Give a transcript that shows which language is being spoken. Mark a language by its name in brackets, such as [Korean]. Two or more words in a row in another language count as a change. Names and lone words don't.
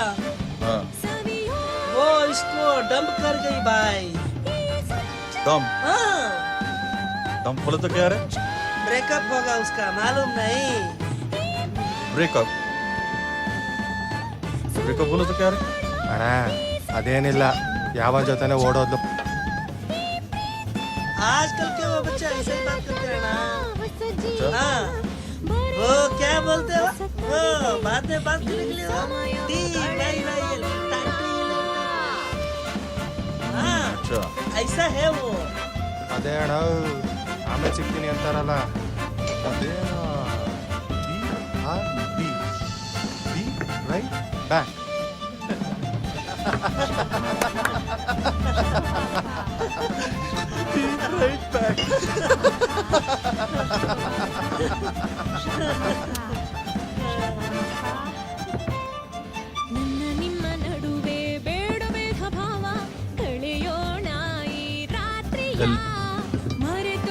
[Hindi] हाँ। वो इसको डंप कर गई भाई। दम हाँ, दम बोले तो क्या रे? ब्रेकअप होगा उसका, मालूम नहीं। ब्रेकअप ब्रेकअप बोले तो क्या रे? [Kannada] ಅಣ್ಣ ಅದೇನಿಲ್ಲ, ಯಾವ ಜೊತೆನೆ ಓಡೋದ್ಲು. [Hindi] आजकल के वो बच्चे ऐसे ही बात करते हैं ना। हाँ, वो क्या बोलते हो, वो बाद में बात करने के लिए वो टी बाई बाई टाटी। हाँ, अच्छा ऐसा है वो। [Kannada] ಅದೇ ಅಣ್ಣ ಆಮೇಲೆ ಸಿಗ್ತೀನಿ ಅಂತಾರಲ್ಲ, ಅದೇನೋ [English] be right back. right back. [Kannada] ನನ್ನ ನಿಮ್ಮ ನಡುವೆ ಬೇಡ ಬೇಡ ಭಾವ, ಕಳೆಯೋಣ ಈ ರಾತ್ರಿಯ ಮರೆತು